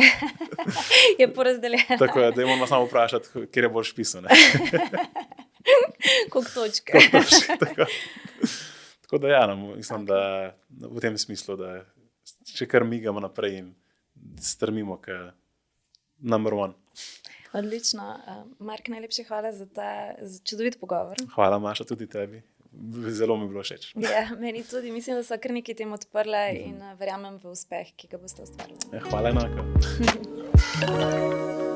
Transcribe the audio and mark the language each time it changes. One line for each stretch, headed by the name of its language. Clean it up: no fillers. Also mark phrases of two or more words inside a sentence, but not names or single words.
Slovenian: Je porazdeljeno. Tako je, da moramo samo vprašati, kjer je bolj špisal. Koliko točke. Tako da ja, mislim, da v tem smislu, da če kar migamo naprej in strmimo k
English: number one.
Slovenian: Odlično. Mark, najlepše hvala za ta čudovit pogovor. Hvala, Maša, tudi tebi. Zelo mi je bilo všeč. Ja, meni tudi. Mislim, da so kar nekaj tem odprle in verjamem v uspeh, ki ga boste ustvarili. Hvala enako.